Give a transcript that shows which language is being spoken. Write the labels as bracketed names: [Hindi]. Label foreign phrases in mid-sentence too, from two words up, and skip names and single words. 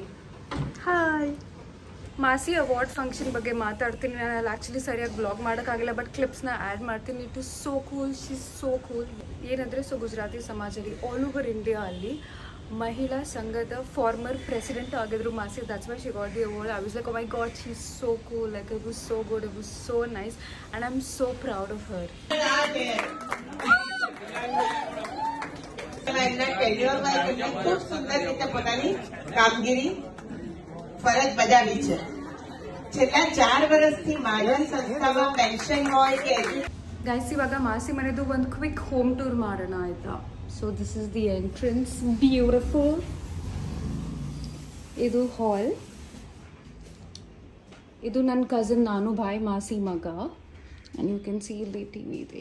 [Kannada] ಹಾಯ್. ಮಾಸಿ ಅವಾರ್ಡ್ ಫಂಕ್ಷನ್ ಬಗ್ಗೆ ಮಾತಾಡ್ತೀನಿ. ನಾನು ಅಲ್ಲಿ ಆ್ಯಕ್ಚುಲಿ ಸರಿಯಾಗಿ ಬ್ಲಾಗ್ ಮಾಡೋಕ್ಕಾಗಿಲ್ಲ, ಬಟ್ ಕ್ಲಿಪ್ಸ್ನ ಆ್ಯಡ್ ಮಾಡ್ತೀನಿ. [English] It is so cool, she is so cool. [Kannada] ಏನಂದರೆ, ಸೊ ಗುಜರಾತಿ ಸಮಾಜದಲ್ಲಿ [English] all over India [Kannada] ಅಲ್ಲಿ ಮಹಿಳಾ ಸಂಘದ [English] former president [Kannada] ಆಗಿದ್ರು ಮಾಸಿ. [English] That's why she got the award. I was like, oh my god, she is so cool. Like it was so good, it was so nice, and I am so proud of her. [Gujarati] ખૂબ સુંદર રીતે પોતાની કામગીરી ફરજ બજાવી છે. છેલ્લા 4 વર્ષથી મહાજન સંસ્થામાં પેન્શન હોય કે [Kannada] ಗೈಸ್ ಇವಾಗ ಮಾಸಿ ಮನೆದು ಒಂದು [English] quick home tour [Kannada] ಮಾಡೋಣ ಆಯ್ತಾ. [English] So this is the entrance, beautiful. [Kannada] ಇದು ಹಾಲ್, ಇದು ನನ್ನ ಕಸಿನ್, ನಾನು ಬಾಯ್ ಮಾಸಿ ಮಗ. [English] and you can see [Kannada] ಇಲ್ಲಿ ಟಿ ವಿ ಇದೆ.